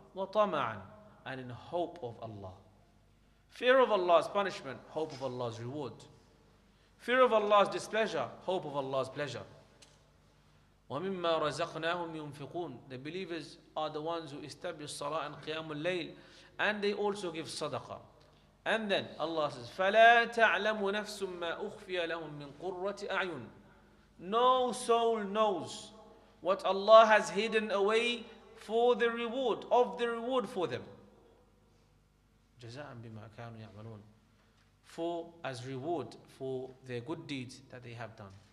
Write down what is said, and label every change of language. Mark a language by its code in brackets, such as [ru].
[en] وَطَمَعًا, and in hope of Allah. Fear of Allah's punishment, hope of Allah's reward. Fear of Allah's displeasure, hope of Allah's pleasure. [ar] وَمِمَّا رَزَقْنَاهُمْ يُنْفِقُونَ. [en] The believers are the ones who establish salah and qiyamul layl, and they also give sadaqah. And then Allah says, [ar] فَلَا تَعْلَمُ نَفْسٌ مَا أُخْفِيَ لَهُم مِّن قُرَّةِ أَعْيُنٍ. [en] No soul knows what Allah has hidden away for the reward, of the reward for them. [ar] جَزَاءً بِمَا كَانُوا يَعْمَلُونَ. [en] For as reward for their good deeds that they have done.